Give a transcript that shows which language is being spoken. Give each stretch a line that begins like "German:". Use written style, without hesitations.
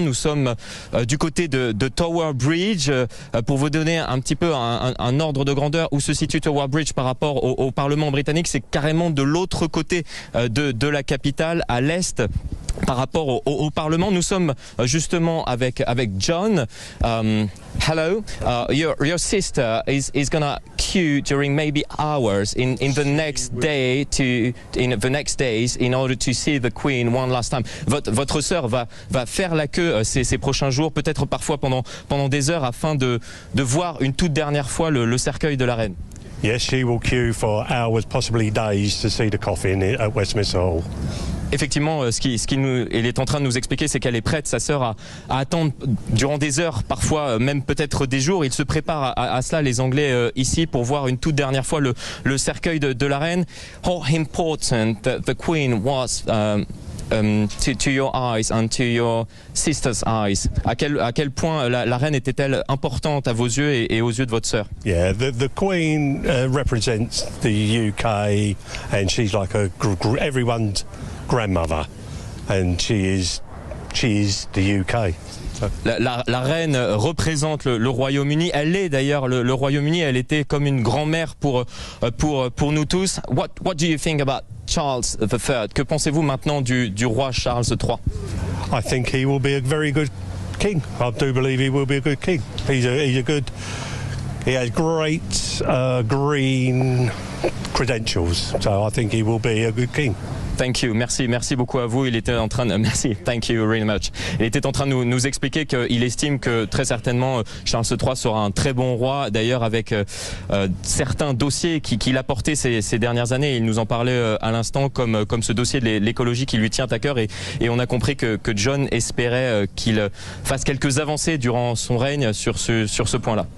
French: Nous sommes du côté de Tower Bridge. Pour vous donner un petit peu un ordre de grandeur où se situe Tower Bridge par rapport au Parlement britannique, c'est carrément de l'autre côté de la capitale, à l'est. Par rapport au Parlement, nous sommes justement avec John.
English: Hello, your sister is gonna queue during maybe hours in the next day in the next days in order to see the Queen one last time.
French: Votre sœur va faire la queue ces prochains jours, peut-être parfois pendant des heures, afin de voir une toute dernière fois le cercueil de la reine.
English: Yes, she will queue for hours, possibly days, to see the coffin at Westminster Hall.
French: Effectivement, ce qu'il est en train de nous expliquer, c'est qu'elle est prête, sa sœur, à attendre durant des heures, parfois même peut-être des jours. Il se prépare à cela, les Anglais, ici, pour voir une toute dernière fois le cercueil de la reine.
English: How important that the Queen was to your eyes and to your sister's eyes.
French: À quel point la reine était-elle importante à vos yeux et aux yeux de votre sœur?
English: Yeah, the Queen represents the UK, and she's like everyone's grandmother, and she is the UK.
French: La reine représente le Royaume-Uni. Elle est d'ailleurs le Royaume-Uni. Elle était comme une grand-mère pour nous tous.
English: What do you think about Charles III?
French: Que pensez-vous maintenant du roi Charles III?
English: I think he will be a very good king. I do believe he will be a good king. He's a good. He has great green credentials, so I think he will be a good king. Thank you,
French: merci beaucoup à vous. Il était en train de, merci,
English: thank you very much.
French: Il était en train de nous expliquer qu'il estime que très certainement Charles III sera un très bon roi. D'ailleurs, avec certains dossiers qu'il a portés ces dernières années, il nous en parlait à l'instant, comme ce dossier de l'écologie qui lui tient à cœur. Et on a compris que John espérait qu'il fasse quelques avancées durant son règne sur ce point-là.